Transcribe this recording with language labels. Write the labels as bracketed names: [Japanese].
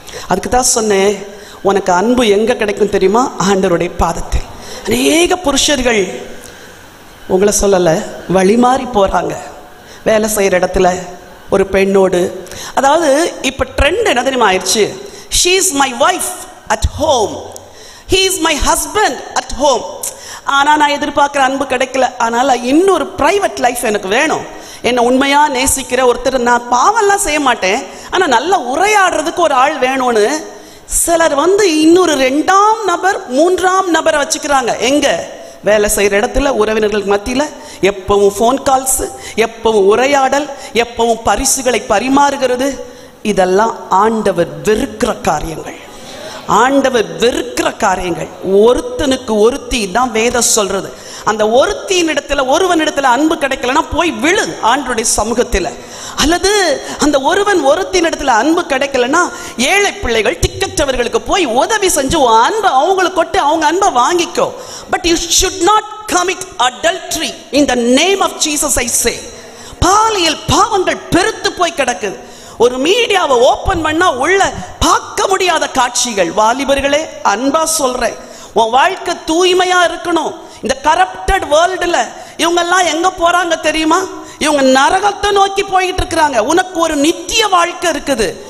[Tamil] அதுக்கு தான் சொன்னேன், உனக்கு அன்பு எங்க கிடைக்கும் தெரியுமா? ஆண்டவருடைய பாதத்தில். அநேக புருஷர்கள் உங்களை சொல்லலை, வழிமாறி போறாங்க வேலை செய்யற இடத்துல ஒரு பெண்ணோடு. அதாவது இப்ப ட்ரெண்ட் என்ன தெரியுமா ஆயிடுச்சு? [English] she is my wife at home, he is my husband at home. [Tamil] ஆனா நான் எதிர்பார்க்கிற அன்பு கிடைக்கல, அதனால இன்னொரு பிரைவேட் லைஃப் எனக்கு வேணும். என்னை உண்மையா நேசிக்கிற ஒருத்தர், நான் பாவம்லாம் செய்ய மாட்டேன் ஆனா நல்லா உரையாடுறதுக்கு ஒரு ஆள் வேணும்னு சிலர் இன்னொரு 2ஆம் நபர் 3ஆம் நபரை வச்சுக்கிறாங்க. எங்க? வேலை செய்யற இடத்துல உறவினர்களுக்கு மத்தியில எப்பவும் ஃபோன் கால்ஸ், எப்பவும் உரையாடல், எப்பவும் பரிசுகளை பரிமாறுகிறது. இதெல்லாம் ஆண்டவர் வெறுக்கிற காரியங்கள். ஆண்டவர் வெறுக்கிற காரியங்கள். ஒருத்தனுக்கு ஒருத்தி தான் வேதம் சொல்றது. அந்த ஒருத்தியின் இடத்துல ஒருவனிடத்துல அன்பு கிடைக்கலன்னா போய் விழு ஆண்டவருடைய சமூகத்தில். அல்லது அந்த ஒருவன் ஒருத்தின் இடத்துல அன்பு கிடைக்கலன்னா ஏழை பிள்ளைகள் திக்கற்றவர்களுக்கு போய் உதவி செஞ்சு அன்பை அவங்களுக்கு கொட்டு அவங்க அன்பை வாங்கிக்கோ. [English] But you should not commit adultery in the name of Jesus I say. [Tamil] பாலியல் பாவங்கள் பெருத்து போய் கிடக்குது. ஒரு மீடியாவை ஓபன் பண்ணா உள்ள பார்க்க முடியாத காட்சிகள். வாலிபர்களே, அன்பா சொல்றேன், உன் வாழ்க்கை தூய்மையா இருக்கணும். இந்த கரப்டட் வேர்ல்டுல இவங்க எல்லாம் எங்க போறாங்க தெரியுமா? இவங்க நரகத்தை நோக்கி போயிட்டு இருக்கிறாங்க. உனக்கு ஒரு நித்திய வாழ்க்கை இருக்குது.